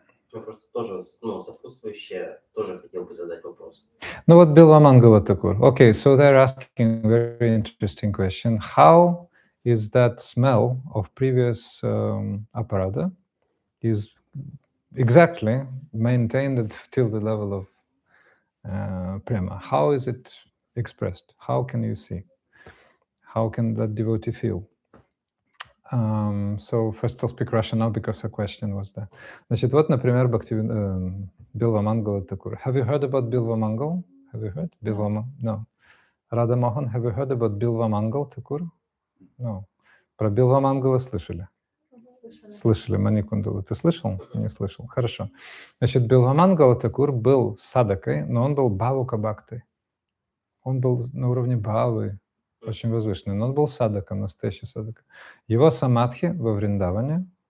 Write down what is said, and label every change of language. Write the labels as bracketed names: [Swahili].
[Russian] Просто тоже, сопутствующее, тоже хотел бы задать вопрос. Вот Билва Тхакур. [English] Okay, so they're asking a very interesting question. How is that smell of previous aparada is exactly maintained till the level of prema? How is it expressed? How can you see? How can that devotee feel? So first I'll speak Russian now because her question was there. [Russian] Значит, вот, например, Билва Тхакур. [English] Have you heard about Bilva Mangal? Have you heard? No. Radha Mohan, have you heard about Bilva Thakur? No. [Russian] Про Билва Мангала слышали? Слышали, Маникундалу. Ты слышал? Не слышал. Хорошо. Значит, Билва Тхакур был садакой, но он был бхавука бхактой. Он был на уровне бхавы, очень возвышенный, но он был садаком, настоящий садака. Его самадхи во Вриндаване